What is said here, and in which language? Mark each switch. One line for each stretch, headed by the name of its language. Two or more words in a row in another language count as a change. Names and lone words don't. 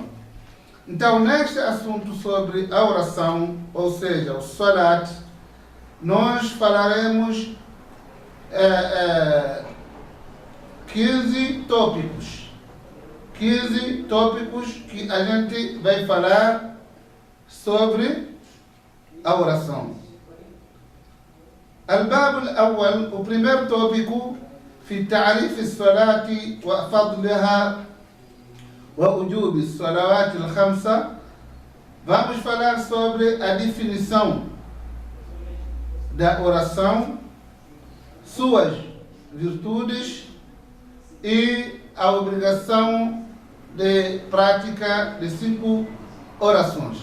Portuguese: Então, neste assunto sobre a oração, ou seja, o salat, nós falaremos 15 tópicos. 15 tópicos que a gente vai falar sobre a oração.
Arabic: الباب الأول,
Portuguese: o primeiro tópico,
Arabic: في تعريف الصلاة وفضلها ووجوب الصلوات الخمسة.
Portuguese: Vamos falar sobre a definição da oração, suas virtudes e a obrigação de prática de 5 orações.